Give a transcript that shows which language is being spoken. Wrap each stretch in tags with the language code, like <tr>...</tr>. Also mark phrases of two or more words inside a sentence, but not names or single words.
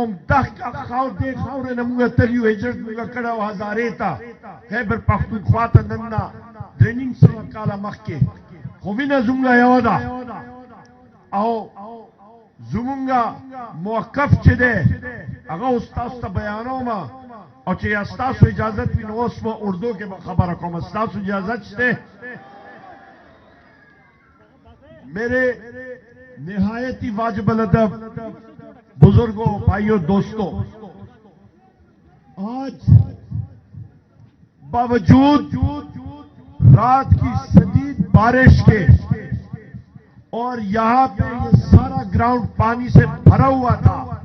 <ps>دغه دې خاورې نه موږ تل یو هجرت موږ کړی او هزارې ته خیبر پښتونخوا ته نن نه 3.5 کاله مخکې خو مینه زموږ یوه ده او زموږ موقف چې دی هغه اوس تاسو ته بیانوم او چې یا ستاسو اجازت وي نو اوس په اردو کې به خبره کوم ستاسو اجازت شته</ps> <ur>میرے نہایت ہی واجب الادب بزرگوں بھائیوں دوستوں آج باوجود رات کی شدید بارش کے اور یہاں پہ یہ سارا گراؤنڈ پانی سے بھرا ہوا تھا</ur>